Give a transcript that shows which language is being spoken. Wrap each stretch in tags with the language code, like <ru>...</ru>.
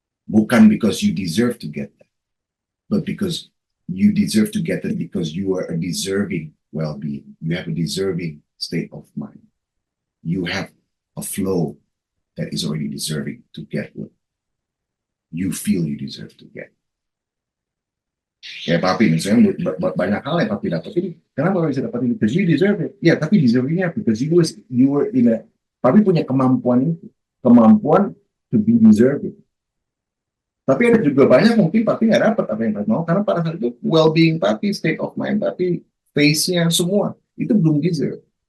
<id>Bukan</id> <en>because you deserve to get that, but because you deserve to get it because you are a deserving well-being. You have a deserving state of mind. You have a flow that is already deserving to get what you feel you deserve to get.</en> <id>Kayak papi misalnya banyak hal yang papi dapetin. Kenapa bisa dapetin?</id> <en>Because you deserve it.</en> <id>Ya, tapi deservingnya</id> <en>because you were in a.</en> <id>Papi punya kemampuan itu, kemampuan</id> <en>to be deserving.</en> <id>Tapi ada juga banyak mungkin papi nggak dapat apa yang papi mau karena pada saat itu well-being papi,</id> <en>state of mind</en> <id>papi, face-nya semua itu belum deserve.</id>